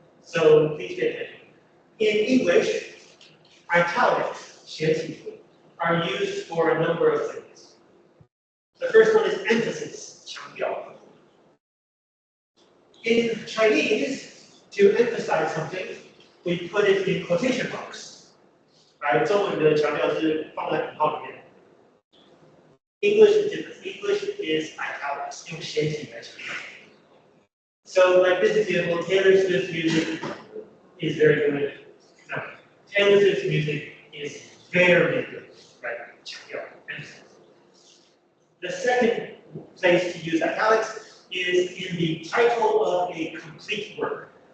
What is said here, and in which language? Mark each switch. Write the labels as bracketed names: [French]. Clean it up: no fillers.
[English] So please pay attention. In English, italics, [Chinese] 斜体字, [English] are used for a number of things. The first one is emphasis, [Chinese] 强调. [English] In Chinese, to emphasize something, we put it in quotation marks. Right? [Chinese] 中文的强调是放在引号里面。 [English] English is different. English is italics, [Chinese] 用斜体来强调. [English] So, like this example, Taylor Swift's music is very good. No, Taylor Swift's music is very good, right? [Chinese] 强调, [English] emphasis. The second place to use italics is in the title of a complete work.